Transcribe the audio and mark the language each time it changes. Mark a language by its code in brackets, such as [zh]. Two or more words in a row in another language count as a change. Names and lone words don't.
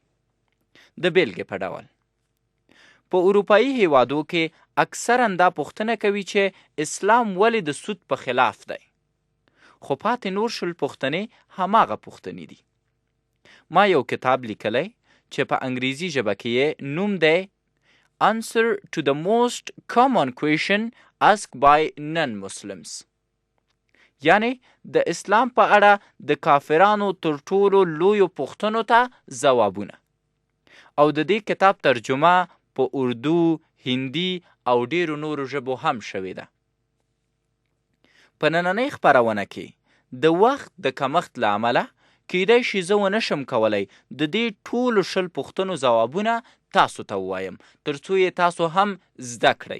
[ps] د بیلګې په ډول په اروپایي هیوادو کې اکثرا دا پوښتنه کوي چې اسلام ولې د سود په خلاف دی، خو پاتې نور شل پوښتنې هماغه پوښتنې دي. ما یو کتاب لیکلی چې په انګریزي ژبه کې یې نوم دی Answer to the most common question asked by non-Muslims، یعنی د اسلام په اړه د کافرانو تر ټولو لویو پوښتنو ته ځوابونه. او د دې کتاب ترجمه په اردو، هندي او ډیرو نورو ژبو هم شوې ده. په نننۍ خپرونه کې د وخت د کمښت له امله کیدای شي زه ونشم کولی د دې ټولو شل پوښتنو ځوابونه تاسو ته ووایم تر څو یې تاسو هم زده کړئ.